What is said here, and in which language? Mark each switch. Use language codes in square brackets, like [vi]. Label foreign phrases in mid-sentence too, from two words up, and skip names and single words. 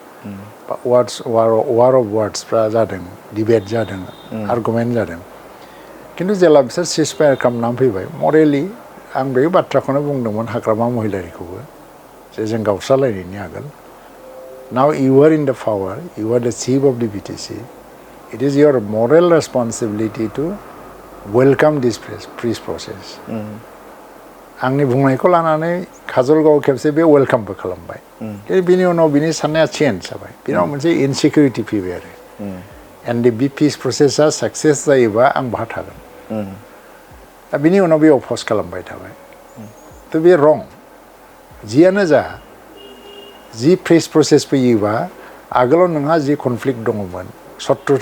[en] war of words [brx] जादों डिबेट जादों आर्गुमेन्ट जादों खिन्थु जेला बिसोर सिजफायार खालामनानै फैबाय मरेलि आं बे बाथ्राखौनो बुंदोंमोन हाग्रामा महिलारिखौबो जे जों गावस्रालायनायनि आगोल [en] now you are in the power you are the chief of the [brx] BTC [en] it is your moral responsibility to welcome this peace process. [brx] आंनि बुंनायखौ लानानै काजलगाव खेबसे बे वेलकामबो खालामबाय बिनि उनाव बिनि साननाया चेन्ज जाबाय बिनाव मोनसे इनसिकिउरिटि फैबाय आरो NDFB [en] peace process [brx] साक्सेस जायोबा आं बाहा थागोन दा बिनि उनाव बे अफस खालामबाय थाबाय थ' बे रं जियानो जा जि [en] peace process [brx] फैयोबा आगोलाव नोंहा जि कनफ्लिक्ट दङमोन शत्रुता